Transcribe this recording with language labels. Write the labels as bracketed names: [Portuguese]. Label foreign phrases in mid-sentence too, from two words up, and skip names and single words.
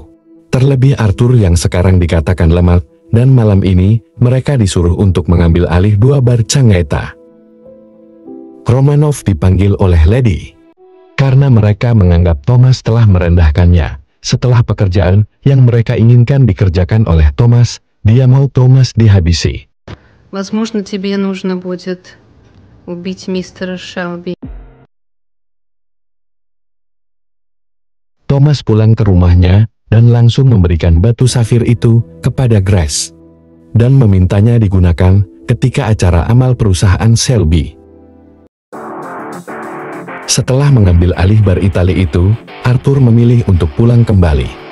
[Indonesian] Terlebih Arthur yang sekarang dikatakan lemah, dan malam ini mereka disuruh untuk mengambil alih 2 bar Changreta. Romanov dipanggil oleh Lady karena mereka menganggap Thomas telah merendahkannya. Setelah pekerjaan yang mereka inginkan dikerjakan oleh Thomas, dia mau Thomas dihabisi. [Russian] Возможно, тебе нужно будет убить мистера Шелби. [Indonesian] Thomas pulang ke rumahnya dan langsung memberikan batu safir itu kepada Grace dan memintanya digunakan ketika acara amal perusahaan Shelby. Setelah mengambil alih bar Itali itu, Arthur memilih untuk pulang kembali.